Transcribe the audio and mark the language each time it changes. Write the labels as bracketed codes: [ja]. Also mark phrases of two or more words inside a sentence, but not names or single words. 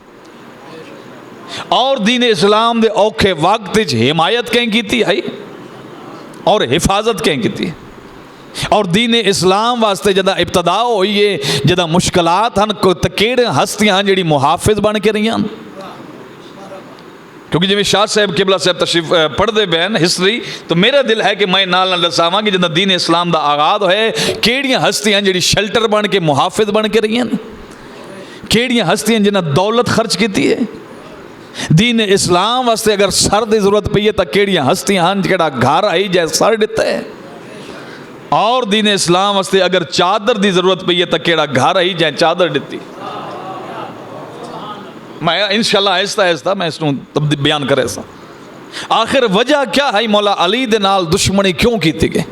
[pa] اور دین اسلام دے اوکھے وقت حمایت کہیں کیتی ہے اور حفاظت کہیں کیتی ہے. اور دین اسلام واسطے جدہ ابتدا ہوئی ہے, جدہ مشکلات ہن کیڑے ہستیاں جڑی محافظ بن کے رہی ہیں, کیونکہ جی شاہ صاحب قبلہ صاحب تشریف پڑھتے پے ہسٹری تو میرا دل ہے کہ میں نال نال دساواں کہ جدوں دین اسلام دا آغاز ہوئے کیڑیاں ہستیاں جڑی شیلٹر بن کے محافظ بن کے رہی ہیں، کیڑیاں ہستیاں جنہاں دولت خرچ کیتی ہے دین اسلام واسطے، اگر سر دی ضرورت پئی ہے تو کیڑیاں ہستیاں ہن جڑا گھر آئی جائے سر دتا ہے، اور دین اسلام واسطے اگر چادر دی ضرورت پئی ہے تو کیڑا گھر آئی جائے چادر دتی۔ میں انشاءاللہ آہستہ آہستہ میں اس کو بیان کرے سا۔ [ur] آخر وجہ کیا ہے [pa] مولا علی دے نال دشمنی کیوں کیتی گئی؟